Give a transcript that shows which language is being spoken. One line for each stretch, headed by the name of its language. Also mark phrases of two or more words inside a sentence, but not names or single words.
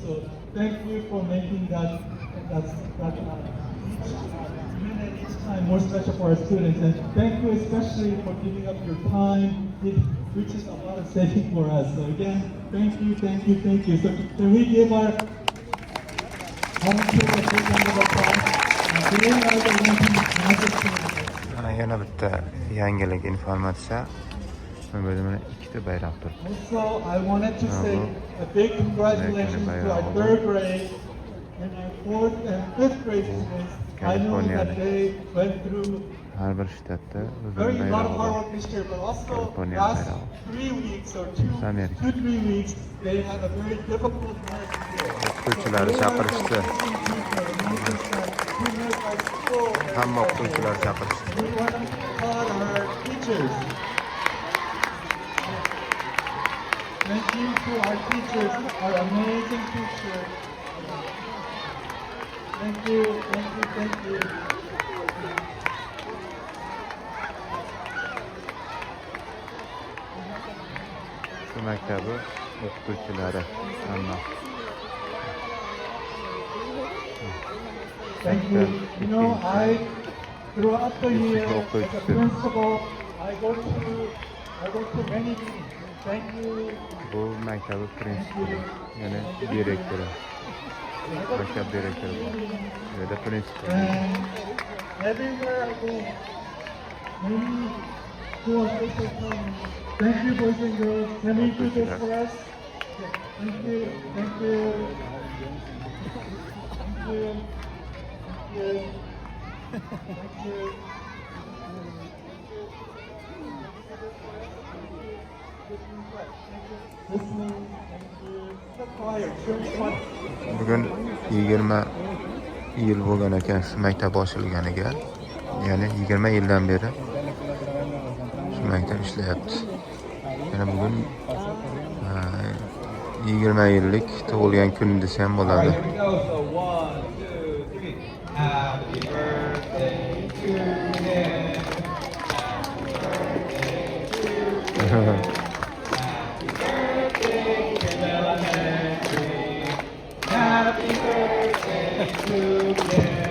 English: So thank you for making that minute each time more special for our students. And thank you especially for giving up your time, which is a lot of saving for us. So again, thank you, thank you, thank you. So can we give our volunteer a big round of applause? Today are the Olympic
Uzbek: Yana bitta yangilik informatsiya. Bu yerda mana ikkita bayroq turibdi.
English: Also, I wanted to say a big congratulations to our third grade and our fourth and fifth grade students. I know that they went through
Uzbek: Har bir shtatda
English: very
Uzbek: o'zining
English: lot of hard
Uzbek: bayrog'i
English: work this year, but also
Uzbek: California
English: last
Uzbek: bayrog'i.
English: 3 weeks or 3 weeks, they had a very difficult work year.
Uzbek: O'qituvchilar chaqirishdi. Hamma o'qituvchilar chaqirishdi.
English: We want to applaud our teachers. Thank you to our teachers, our amazing teachers. Thank you, thank you, thank you.
Uzbek: Shu maktabi o'qituvchilari hamma.
English: Thank you. You know, throughout the year, as a principal, I go to many meetings. Thank you.
Uzbek: Bu maktabi prinsipi, ya'ni direktori. Maktab direktori bor. Bu yerda prinsipal.
English: And everywhere I go, many school officials tell me, thank you, boys and girls. Can we do this for us? Thank you, thank you. Thank you. Thank you.
Uzbek: Bugun 20 yil bo'lgan ekan shu maktab ochilganiga. Ya'ni 20 yildan beri shu maktab ishlayapti. Yana bugun 20 yillik tug'ilgan kun desa ham bo'ladi.
English: Happy birthday to you. Happy birthday to you.